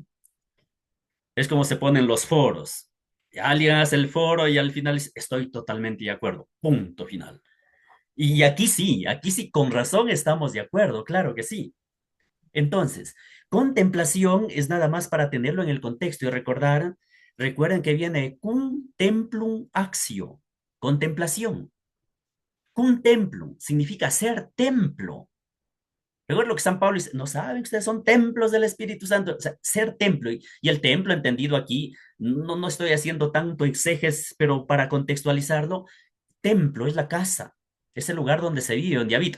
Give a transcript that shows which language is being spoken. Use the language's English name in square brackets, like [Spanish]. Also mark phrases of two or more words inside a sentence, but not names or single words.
[Spanish] Es como se ponen los foros. Alguien hace el foro y al final dice, estoy totalmente de acuerdo. Punto final. Y aquí sí, con razón estamos de acuerdo, claro que sí. Entonces, contemplación es nada más para tenerlo en el contexto y recordar, recuerden que viene [Latin] cum templum actio, [Spanish] contemplación. [Latin] Cum templum [Spanish] significa ser templo. Recuerden lo que San Pablo dice, no saben que ustedes son templos del Espíritu Santo, o sea, ser templo. Y el templo entendido aquí, no estoy haciendo tanto exeges, pero para contextualizarlo, templo es la casa, es el lugar donde se vive, donde habita.